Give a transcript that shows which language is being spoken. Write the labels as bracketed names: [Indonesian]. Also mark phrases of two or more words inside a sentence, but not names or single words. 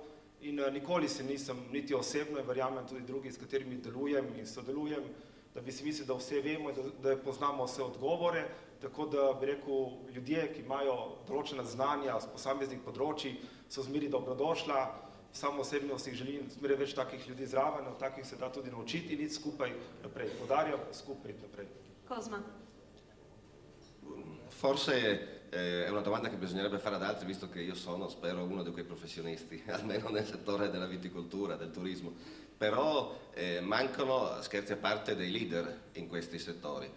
[Slovenian] In nikoli se nisem, niti osebno, in verjamem tudi drugi, s katerimi delujem in sodelujem, da bi si mislil, da vse vemo in da poznamo vse odgovore. Tako da bi rekel, ljudje, ki imajo določena znanja z posameznih področji, so zmeri dobrodošla. Samo osebno si želim zmeri več takih ljudi zraven, od takih se da tudi naučiti in iti skupaj naprej. Podarjam, skupaj iti naprej. [Italian] Cosma. Forse è una domanda che bisognerebbe fare ad altri, visto che io sono, spero, uno di quei professionisti, almeno nel settore della viticoltura, del turismo. Però mancano, scherzi a parte, dei leader in questi settori.